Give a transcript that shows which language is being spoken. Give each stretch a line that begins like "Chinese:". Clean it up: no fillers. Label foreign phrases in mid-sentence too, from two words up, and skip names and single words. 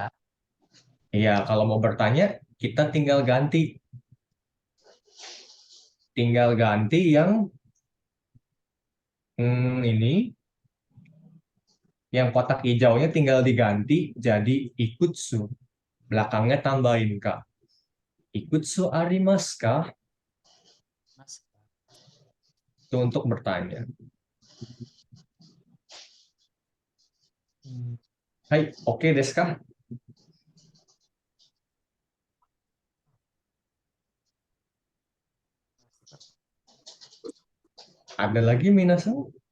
Indonesian: iya kalau mau bertanya, kita tinggal ganti yang ini, yang kotak hijaunya tinggal diganti jadi ikutsu. Belakangnya tambahin kak.
Japanese: いくつありますか?
Indonesian: Mas, Itu untuk bertanya.
Japanese: はい、オッケーですか?
Indonesian: Ada lagi minasan?